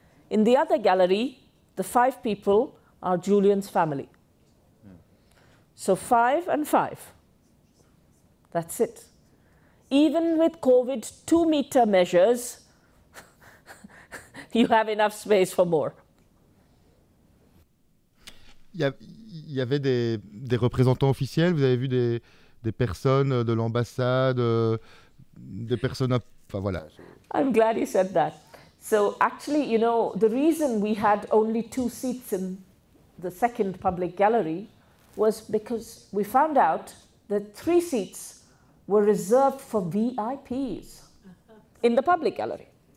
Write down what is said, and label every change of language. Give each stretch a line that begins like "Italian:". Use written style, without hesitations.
English: In the other gallery, the 5 people are Julian's family. So 5 and 5. That's it. Even with COVID 2-meter measures, you have enough space for more.
French: Il y avait des représentants officiels, vous avez vu des personnes de l'ambassade, des personnes... Enfin, voilà.
English: I'm glad you said that. So actually, you know, the reason we had only 2 seats in the second public gallery was because we found out that 3 seats were reserved for VIPs in the public gallery.